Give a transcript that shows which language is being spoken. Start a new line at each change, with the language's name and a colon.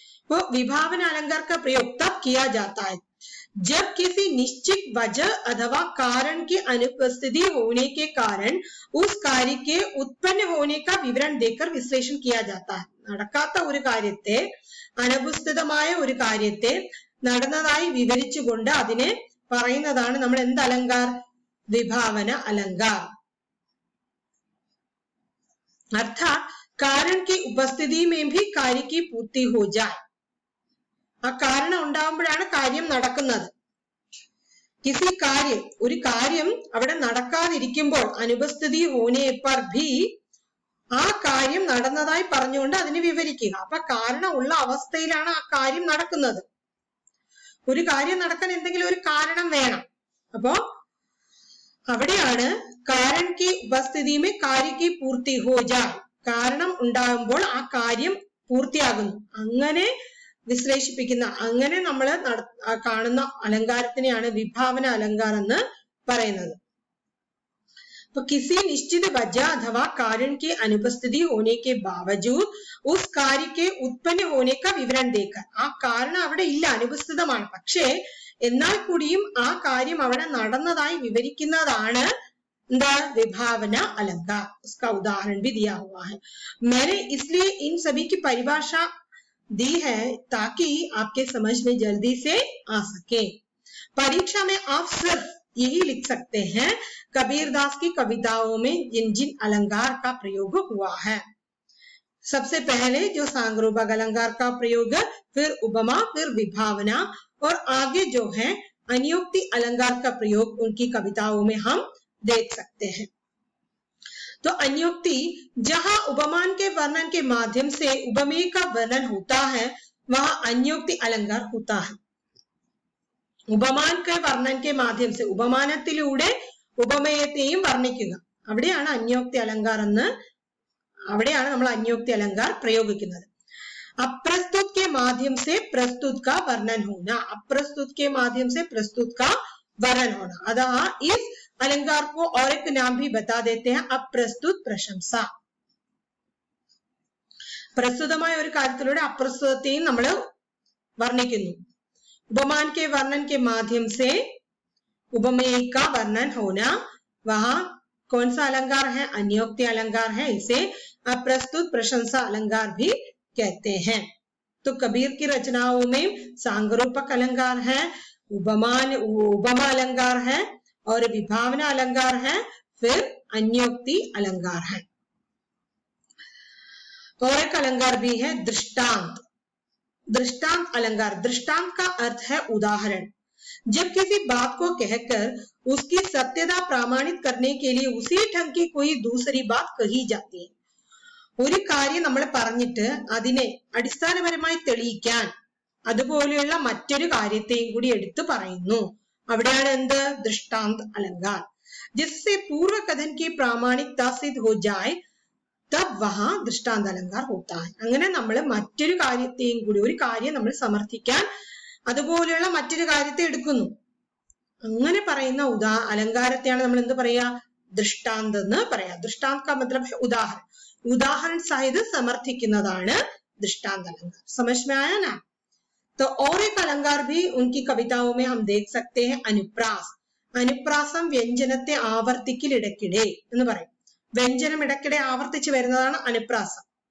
Hindi: वो विभावना अलंकार का प्रयोग तब किया जाता है जब किसी निश्चित वजह अथवा कारण की अनुपस्थिति होने के कारण उस कार्य के उत्पन्न होने का विवरण देकर विश्लेषण किया जाता है.
Malayalam: നടക്കാത്ത ഒരു കാര്യത്തെ, അനപസ്ഥിതമായ ഒരു കാര്യത്തെ നടന്നതായി വിവരിച്ചുകൊണ്ട് അതിനെ പറയുന്നതാണ് നമ്മൾ എന്ത് अलंकार, विभावना अलंकार.
Hindi: अर्थात कारण की उपस्थिति में भी कार्य की पूर्ति हो जाए.
Malayalam: ആ കാരണം ഉണ്ടാകുമ്പോഴാണ് കാര്യം നടക്കുന്നത്.
Hindi: किसी कार्य,
Malayalam: ഒരു കാര്യം അവിടെ നടക്കാതിരിക്കുമ്പോൾ അനുപസ്ഥിതി
Hindi: होने पर भी
Malayalam: ആ കാര്യം നടന്നതായി പറഞ്ഞുകൊണ്ട് അതിനെ വിവരിക്കുക. അപ്പൊ കാരണമുള്ള അവസ്ഥയിലാണ് ആ കാര്യം നടക്കുന്നത്. ഒരു കാര്യം നടക്കാൻ എന്തെങ്കിലും ഒരു കാരണം വേണം. അപ്പോ അവിടെയാണ്
Hindi: कारण की उपस्थिति में कार्य की पूर्ति हो जाए,
Malayalam: കാരണം ഉണ്ടാകുമ്പോൾ ആ കാര്യം പൂർത്തിയാകുന്നു. അങ്ങനെ വിശ്ലേഷിപ്പിക്കുന്ന, അങ്ങനെ നമ്മൾ കാണുന്ന അലങ്കാരത്തിനെയാണ് വിഭാവന अलंकार എന്ന് പറയുന്നത്.
Hindi: तो किसी निश्चित वजह अथवा कारण की अनुपस्थिति होने के बावजूद उस कार्य के उत्पन्न होने का विवरण देकर,
Malayalam: ആ കാരണം അവിടെ ഇല്ല, അനുപസ്ഥിതമാണ്, പക്ഷേ എന്നാൽ കൂടിയും ആ കാര്യം അവിടെ നടന്നതായി വിവരിക്കുന്നതാണ് എന്താ,
Hindi: विभावना अलंकार. उसका उदाहरण भी दिया हुआ है. मैंने इसलिए इन सभी की परिभाषा दी है ताकि आपके समझ में जल्दी से आ सके. परीक्षा में आप सिर्फ यही लिख सकते हैं कबीरदास की कविताओं में जिन जिन अलंकार का प्रयोग हुआ है. सबसे पहले जो सांगरूपक अलंकार का प्रयोग, फिर उपमा, फिर विभावना, और आगे जो है अन्योक्ति अलंकार का प्रयोग उनकी कविताओं में हम देख सकते हैं. तो अन्योक्ति, जहां उपमान के वर्णन के माध्यम से उपमेय का वर्णन होता है, वहां अन्योक्ति अलंकार होता है.
Malayalam: ഉപമാൻ
Hindi: के वर्णन के माध्यम से,
Malayalam: ഉപമാനത്തിലൂടെ ഉപമേയത്തെയും വർണ്ണിക്കുക, അവിടെയാണ് അന്യോക്തി അലങ്കാർ എന്ന്, അവിടെയാണ് നമ്മൾ അന്യോക്തി अलंकार പ്രയോഗിക്കുന്നത്.
Hindi: अप्रस्तुत के माध्यम से प्रस्तुत का वर्णन होना, अप्रस्तुत के माध्यम से प्रस्तुत का वर्णन होना. अतः इस अलंकार को और एक नाम भी बता देते हैं, अप्रस्तुत प्रशंसा.
Malayalam: പ്രസ്തുതമായ ഒരു കാര്യത്തിലൂടെ അപ്രസ്തുതത്തെയും നമ്മൾ വർണ്ണിക്കുന്നു.
Hindi: उपमान के वर्णन के माध्यम से उपमेय का वर्णन होना, वहां कौन सा अलंकार है? अन्योक्ति अलंकार है. इसे अप्रस्तुत प्रशंसा अलंकार भी कहते हैं. तो कबीर की रचनाओं में सांगरूपक अलंकार है, उपमा अलंकार है और विभावना अलंकार है, फिर अन्योक्ति अलंकार है. और एक अलंकार भी है दृष्टांत. दृष्टांत अलंकार. दृष्टांत का अर्थ है उदाहरण. जब किसी बात को कहकर उसकी सत्यता प्रमाणित करने के लिए उसी ढंग की कोई दूसरी बात कही जाती है.
Malayalam: ഒരു കാര്യം നമ്മൾ പറഞ്ഞിട്ട് അതിനെ അടിസ്ഥാനപരമായി തെളിയിക്കാൻ അതുപോലെയുള്ള മറ്റൊരു കാര്യത്തെയും കൂടി എടുത്തു പറയുന്നു. അവിടെയാണ് എന്ത്?
Hindi: ദൃഷ്ടാന്ത് अलंकार. जिससे पूर्व कथन की प्रामाणिकता सिद्ध हो जाए तब वहां दृष्टांत अलंकार होता है.
Malayalam: അങ്ങനെ നമ്മൾ മറ്റൊരു കാര്യത്തെയും കൂടി, ഒരു കാര്യം നമ്മൾ സമർത്ഥിക്കാൻ അതുപോലെയുള്ള മറ്റൊരു കാര്യത്തെ എടുക്കുന്നു. അങ്ങനെ പറയുന്ന अलंकारത്തെയാണ് നമ്മൾ എന്ത് പറയാ? ദൃഷ്ടാന്ത് എന്ന് പറയാ.
Hindi: ദൃഷ്ടാന്ത് का मतलब है उदाहरण. उदाहरण सहित समर्थिക്കുന്നതാണ് दृष्टांत अलंकार. समझ में आया ना? तो और एक अलंकार भी उनकी कविताओं में हम देख सकते हैं, अनुप्रास.
Malayalam: അനുപ്രാസം വ്യഞ്ജനത്തെ ആവർത്തിക്കൽ ഇടയ്ക്കിടെ എന്ന് പറയും. വ്യഞ്ജനം ഇടയ്ക്കിടെ ആവർത്തിച്ചു വരുന്നതാണ് അനുപ്രാസം.